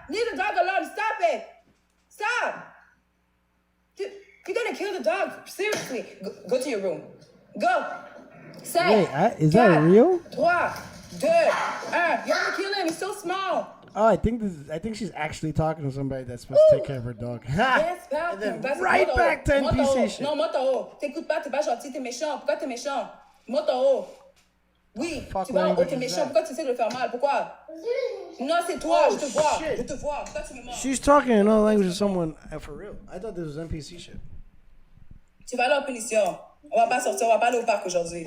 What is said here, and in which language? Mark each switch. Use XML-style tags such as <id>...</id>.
<en>Leave the dog alone, stop it! Stop! You're gonna kill the dog, seriously. Go to your room. Go! Say, Wait, is that real? 3, 2, 1. You're gonna kill him, he's so small. Oh, I think she's actually talking to somebody that's supposed to take care of her dog. Yes, And then right back to NPC shit.</en> <fr>Non, monte en haut. T'écoutes pas, t'es pas gentil, t'es méchant. Pourquoi t'es méchant? Monte en haut. Oui, tu vas en haut, t'es méchant. Pourquoi tu essaies de le faire mal? Pourquoi? Non, c'est toi, je te vois.</fr> <en>shit.</en> <fr>Je te vois. Pourquoi tu me mens?</fr> <en>She's talking in another language to someone for real. I thought this was NPC shit.</en> <fr>Tu vas aller en punition. On va pas sortir, on va pas aller au parc aujourd'hui.</fr>